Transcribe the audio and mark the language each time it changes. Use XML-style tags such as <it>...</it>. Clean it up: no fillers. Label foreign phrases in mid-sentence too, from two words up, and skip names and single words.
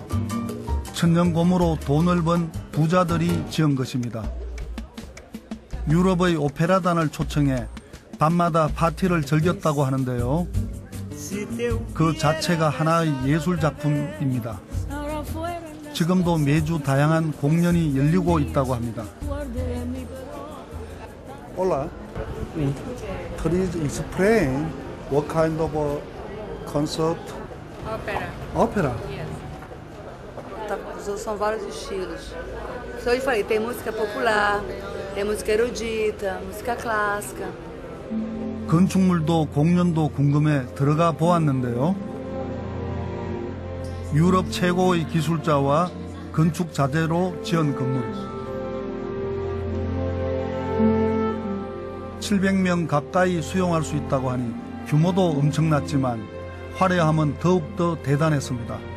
<ko>천년고무로 돈을 번 부자들이 지은 것입니다. 유럽의 오페라단을 초청해 밤마다 파티를 즐겼다고 하는데요. 그 자체가 하나의 예술작품입니다. 지금도 매주 다양한 공연이 열리고 있다고 합니다.</ko> <es>Hola.</es> <en>Please explain what kind of a concert?</en> <pt>Ópera.</pt> <en>Opera.</en> <pt>Yes. São vários estilos. Então eu falei, tem música popular, tem música erudita, música clássica.</pt> <ko>건축물도 공연도 궁금해 들어가 보았는데요. 유럽 최고의 기술자와 건축 자재로 지은 건물. 700명 가까이 수용할 수 있다고 하니 규모도 엄청났지만 화려함은 더욱더 대단했습니다.</ko>